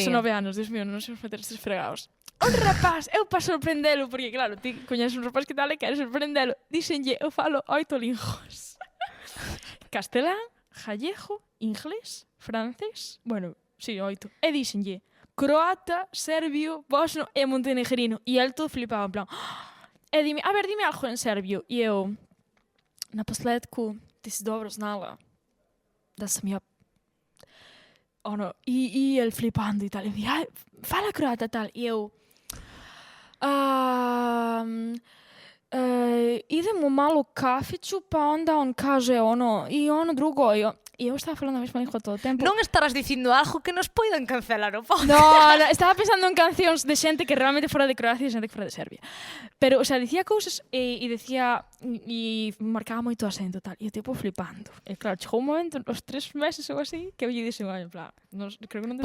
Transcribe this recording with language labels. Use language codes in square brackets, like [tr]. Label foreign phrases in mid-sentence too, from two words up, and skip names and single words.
[gl] 19 anos, Dios mío, non sei meter estes fregados. Un rapaz, eu para sorprendelo, porque claro, ti coñeces un rapaz que tal e queres sorprendelo, díxenlle, eu falo 8 linguas. Castelán, gallego, inglés, francés, [es] bueno, sí, [gl] 8. E díxenlle, croata, serbio, bosno e montenegrino. E el todo flipaba, en plan, e dime, a ver, dime algo en serbio. E eu, [hr] na posledku, ti si dobro znala da sam ja ono, i [gl] el flipando [hr] i tal. [gl] I mi, aj, fala croata tal. I eu, [hr] idemo malo u kafiću, pa onda on kaže ono, i ono drugo. [gl] I eu estaba falando a mesma lingua todo o tempo. Non estarás dicindo algo que nos poidan cancelar o podcast. No, estaba pensando en cancións de xente que realmente fora de Croacia e xente que fora de Serbia. Pero, [es] o sea, [gl] dicía cousas e decía e marcaba moito acento tal. E eu tipo flipando. E claro, chegou un momento, os 3 meses ou así, que eu lle dixen, en plan, creo que non te